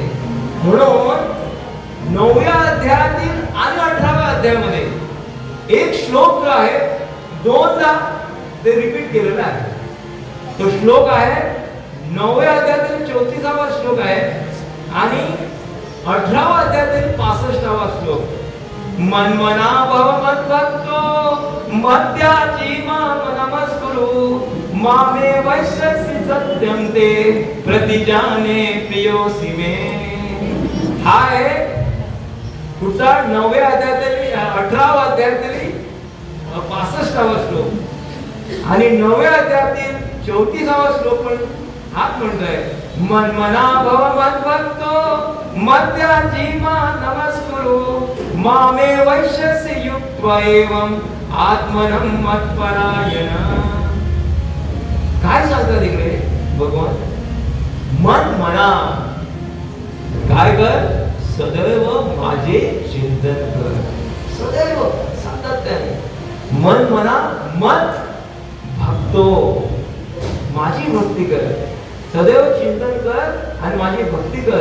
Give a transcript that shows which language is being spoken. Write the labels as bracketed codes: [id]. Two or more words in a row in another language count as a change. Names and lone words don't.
[mr] म्हणून 9व्या अध्यायातील आणि 18व्या अध्यायामध्ये एक श्लोक जो आहे दोनदा ते रिपीट केलेला आहे. तो श्लोक आहे 9व्या अध्यायातील 34वा श्लोक आहे आणि 18व्या अध्यायातील 65वा श्लोक. [sa] मनमना भव मद्भक्तो मद्याची माम नमस्कुरु मामे वैश्यसि सत्यम ते प्रतिजाने प्रियोसि मे. [mr] हा आहे पुढचा 9व्या अध्यायातील 18व्या अध्यायातील 65वा श्लोक आणि 9व्या अध्यायातील 34वा श्लोक पण हाच म्हणतोय. [sa] मनमना भव मद्भक्तो मद्याची मा नमस्कुरु मामे वैश्यसि युक्त्वा एवं आत्मनं मत्परायण. [mr] काय सांगतात इकडे भगवान? मन म्हणा काय कर, सदैव माझे चिंतन कर. सदैव सातत्याने मन म्हणा, [sa] मत भक्तो [mr] माझी भक्ती कर, सदैव चिंतन कर आणि माझी भक्ती कर.